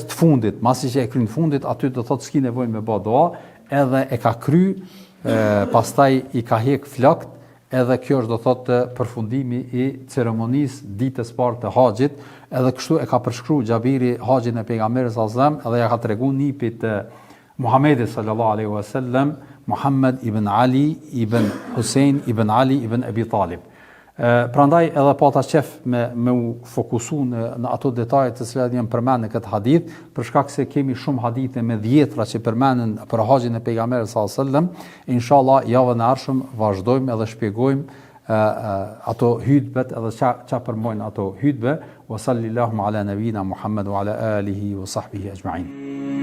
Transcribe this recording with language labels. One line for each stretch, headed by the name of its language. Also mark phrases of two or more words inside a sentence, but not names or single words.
Albanian: të fundit, masi që e kry në fundit, aty do thotë s'ki nevojë me ba doa, edhe e ka kry, pastaj i ka hek flakt, edhe kjo është do thotë përfundimi i ceremonisë ditës parë të haxhit, edhe kështu e ka përshkruar Xhabiri haxhin e pejgamberit
Arabic: صلى الله عليه وسلم,
Albanian: edhe ja ka treguar nipit Muhamedit
Arabic: صلى الله عليه وسلم,
Albanian: Muhammad ibn Ali ibn Hussein ibn Ali ibn Abi Talib. Prandaj edhe pata qef me u fokusu në ato detajet të cilat janë përmend në këtë hadith, për shkak se kemi shumë hadithe me dhjetra që përmenden për haxhin e pejgamberit
Arabic: صلى الله عليه وسلم.
Albanian: Inshallah javën e ardhshëm vazhdojmë edhe shpjegojmë ato hutbet edhe ç'a përmojnë ato hutbe.
Arabic: وصلى الله على نبينا محمد وعلى آله وصحبه أجمعين.